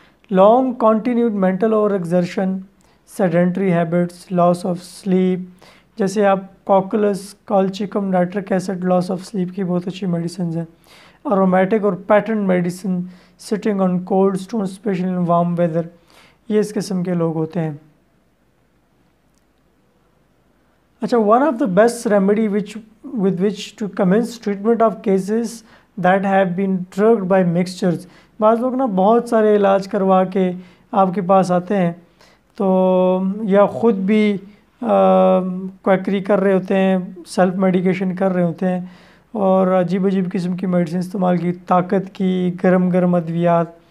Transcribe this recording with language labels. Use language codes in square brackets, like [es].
[en] long continued mental over exertion, sedentary habits, loss of sleep, [ur] جیسے آپ کوکولس، کالچیکم، nitric acid loss of sleep کی بہت اچھی میڈیسنز ہیں. [en] aromatic اور pattern medicine, sitting on cold stone especially in warm weather, [ur] یہ اس قسم کے لوگ ہوتے ہیں. [en] اچھا، one of the best remedy with which to commence treatment of cases that have been drugged by mixtures. [ur] بعض لوگ نا بہت سارے علاج کروا کے آپ کے پاس آتے ہیں تو یا خود بھی کویکری کر رہے ہوتے ہیں، سیلف میڈیکیشن کر رہے ہوتے ہیں اور عجیب عجیب قسم کی میڈیسن استعمال کی، طاقت کی، گرم گرم ادویات.